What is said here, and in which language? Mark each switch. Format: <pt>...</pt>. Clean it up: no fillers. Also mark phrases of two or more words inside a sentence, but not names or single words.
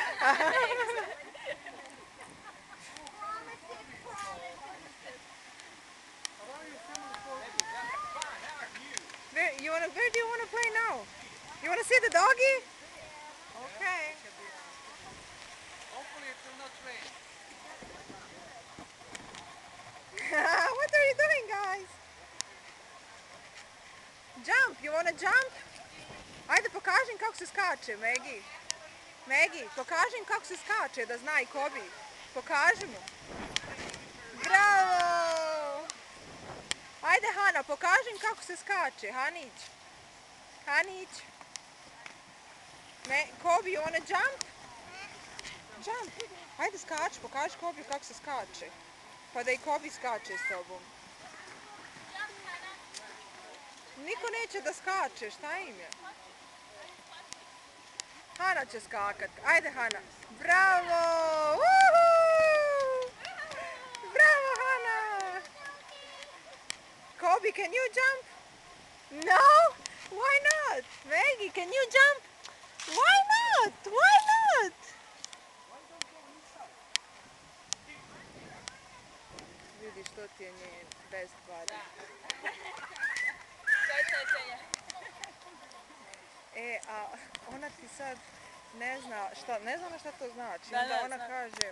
<en>Where do you want to play now? You want to see the doggy? Okay. Hopefully it will not rain. What are you doing, guys? Jump, you want to jump?</en> <bs>Ajde, pokaži im kako se skače, Megi. Megi, pokaži im kako se skače, da zna i Kobi. Pokaži mu. Bravo! Ajde, Hana, pokaži im kako se skače, Hanić. Hanić.</bs> <en>Kobi, you wanna jump? Jump.</en> <bs>Ajde, skači, pokaži Kobi kako se skače. Pa da i Kobi skače s tobom. Niko neće da skače, šta im je? Hana će skakat. Ajde, Hana. Bravo! Woohoo!</bs> <en>Bravo, Hana! Kobi, can you jump? No? Why not? Maggie, can you jump? Why not? Why not?</en> <bs>Vidiš, to ti je njen</bs> <en>best buddy.</en> <bs>A ona ti sad ne zna šta to znači. Onda ona kaže</bs>